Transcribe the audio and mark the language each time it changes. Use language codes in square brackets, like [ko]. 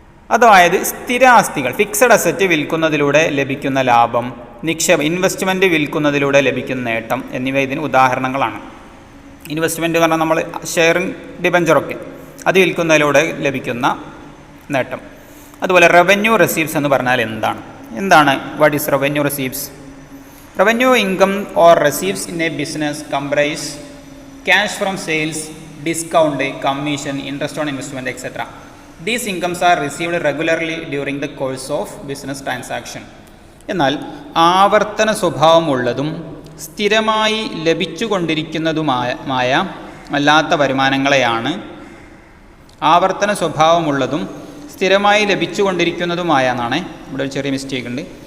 [ml] അതായത് സ്ഥിരാസ്തികൾ, fixed asset വിൽക്കുന്നതിലൂടെ ലഭിക്കുന്ന ലാഭം, ഇൻവെസ്റ്റ്മെൻറ്റ് വിൽക്കുന്നതിലൂടെ ലഭിക്കുന്ന നേട്ടം എന്നിവ ഇതിന് ഉദാഹരണങ്ങളാണ്. ഇൻവെസ്റ്റ്മെൻറ്റ് പറഞ്ഞാൽ നമ്മൾ ഷെയറിങ് ഡിബഞ്ചറൊക്കെ അത് വിൽക്കുന്നതിലൂടെ ലഭിക്കുന്ന നേട്ടം. അതുപോലെ റവന്യൂ റെസീപ്റ്റ്സ് എന്ന് പറഞ്ഞാൽ എന്താണ് [en] What is revenue receipts? Revenue income or receipts in a business comprise cash from sales, discount, commission, interest on investment, etc. These incomes are received regularly during the course of business transaction. [ml] എന്നാൽ ആവർത്തന സ്വഭാവമുള്ളതും സ്ഥിരമായി ലഭിച്ചുകൊണ്ടിരിക്കുന്നതുമായ അല്ലാത്ത വരുമാനങ്ങളെയാണ് ആവർത്തന സ്വഭാവമുള്ളതും സ്ഥിരമായി ലഭിച്ചുകൊണ്ടിരിക്കുന്നതുമായ എന്നാണ്. ഇവിടെ ഒരു ചെറിയ മിസ്റ്റേക്ക് ഉണ്ട്.